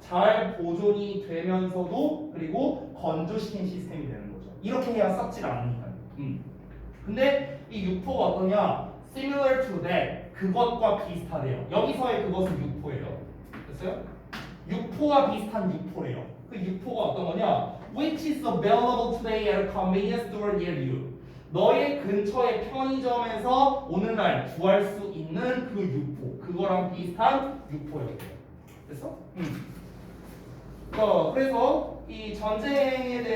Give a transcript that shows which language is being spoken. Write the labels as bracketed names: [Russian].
[Korean] 잘 보존이 되면서도 그리고 건조시킨 시스템이 되는 거죠. 이렇게 해야 썩질 않으니까요. 근데 이 육포가 어떠냐? [English] Similar to that. [Korean] 그것과 비슷하대요. 여기서의 그것은 육포예요. 됐어요? 육포와 비슷한 육포래요. 그 육포가 어떤 거냐? [English] Which is available today at a convenience store near you. [Korean] 너의 근처의 편의점에서 오늘날 구할 수 있는 그 육포. 그거랑 비슷한 육포예요. 됐어? 그래서 이 전쟁에 대해